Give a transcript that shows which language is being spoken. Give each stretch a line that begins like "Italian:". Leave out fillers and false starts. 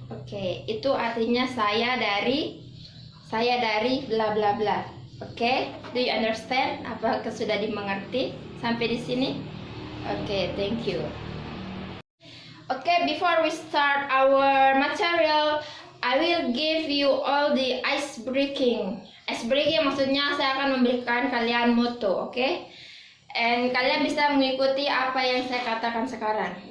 Indonesian: Okay, itu artinya saya dari bla bla bla. Okay,
English: do you understand?
Indonesian: Apakah sudah dimengerti sampai di sini?
English: Okay, thank you. Okay, before we start our material, I will give you all the ice breaking.
Indonesian: Ice breaking maksudnya saya akan memberikan kalian motto, okay? And kalian bisa mengikuti apa yang saya katakan sekarang.